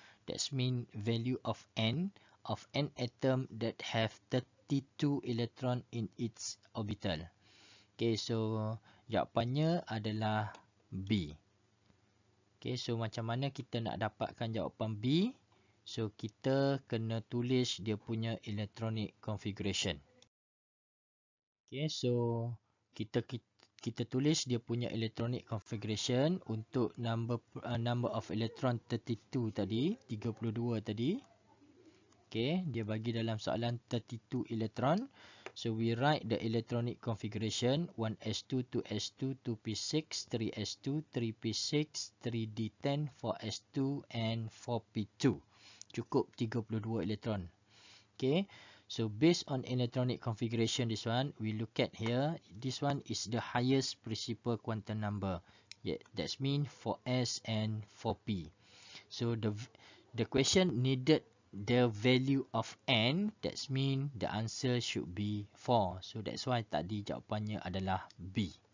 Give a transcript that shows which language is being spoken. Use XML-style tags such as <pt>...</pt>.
<en>That's mean value of n atom that have 32 electron in its orbital.</en> <ms>Okay, so jawapannya adalah B. Okay, so macam mana kita nak dapatkan jawapan B? So kita kena tulis dia punya electronic configuration. Okay, so kita tulis dia punya electronic configuration untuk</ms> <en>number of electron</en> <ms>32 tadi, 32 tadi. Okey, dia bagi dalam soalan 32 elektron.</ms> <en>So we write the electronic configuration 1s2, 2s2, 2p6, 3s2, 3p6, 3d10, 4s2 and 4p2.</en> <ms>Cukup 32 elektron. Okay.</ms> <en>So based on electronic configuration, this one we look at here. This one is the highest principal quantum number. Yeah, that's mean 4s and 4p. So the question needed the value of n. That's mean the answer should be 4. So that's why</en> <ms>tadi jawapannya adalah B.</ms>